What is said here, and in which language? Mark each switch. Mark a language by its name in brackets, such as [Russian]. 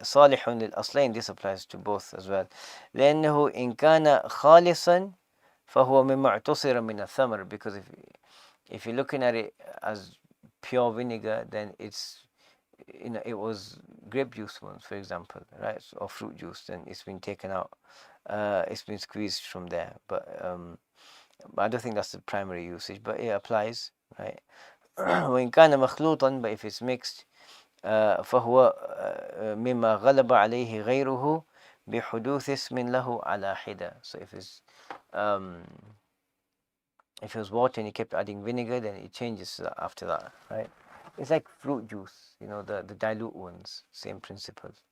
[Arabic] صالح للأصلين, [English] this applies to both as well. [Arabic] لأنه إن كان خالصا فهو مما اعتصر من الثمر, [English] because if you're looking at it as pure vinegar, then it's, it was grape juice once, for example, right? Or fruit juice, then it's been taken out, it's been squeezed from there. But I don't think that's the primary usage, but it applies, right? [Arabic] وإن كان مخلوطا, [English] but if it's mixed, [Arabic] فهو مما غلب عليه غيره بحدوث اسم له على حدة. [English] So if it was water and you kept adding vinegar, then it changes after that, right? It's like fruit juice, the dilute ones, same principle.